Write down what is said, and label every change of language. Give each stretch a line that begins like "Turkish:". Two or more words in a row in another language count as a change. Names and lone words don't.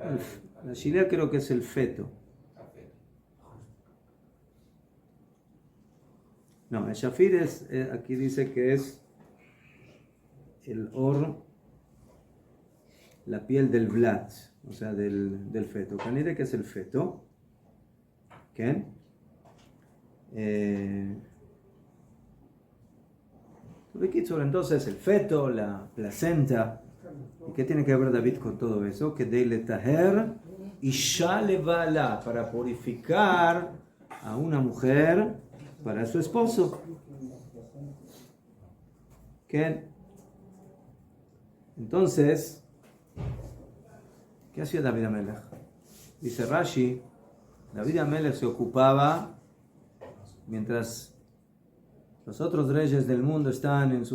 Spanish: La shilia creo que es el feto. No, el shafir es, aquí dice que es el la piel del vlad, o sea, del feto. Canire, que es el feto. ¿Qué? Entonces, el feto, la placenta. ¿Y qué tiene que ver David con todo eso?
Hebrew: כדי לטהר אשה לבעלה,
Spanish: para purificar a una mujer para su esposo. ¿Qué? Entonces, ¿qué hacía David Amelech? Dice Rashi, David Amelech se ocupaba, mientras los otros reyes del mundo están en